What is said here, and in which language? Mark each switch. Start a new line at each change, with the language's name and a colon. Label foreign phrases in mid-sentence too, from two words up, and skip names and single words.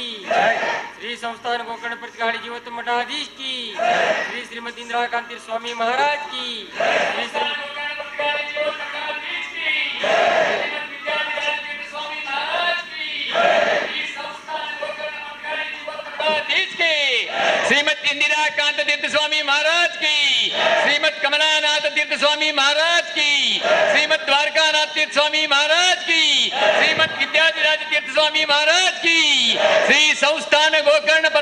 Hindi: श्री संस्थान गोकर्ण प्रतिगाड़ी जीवोत्तम मठाधीश की श्री श्रीमती इंदिरा कांति स्वामी महाराज की श्री श्रीमद इंदिरा कांत तीर्थ स्वामी महाराज की श्रीमद कमलानाथ तीर्थ स्वामी महाराज की श्रीमद द्वारकानाथ तीर्थ स्वामी महाराज की श्रीमद विद्याधराज तीर्थ स्वामी महाराज की श्री संस्थान गोकर्ण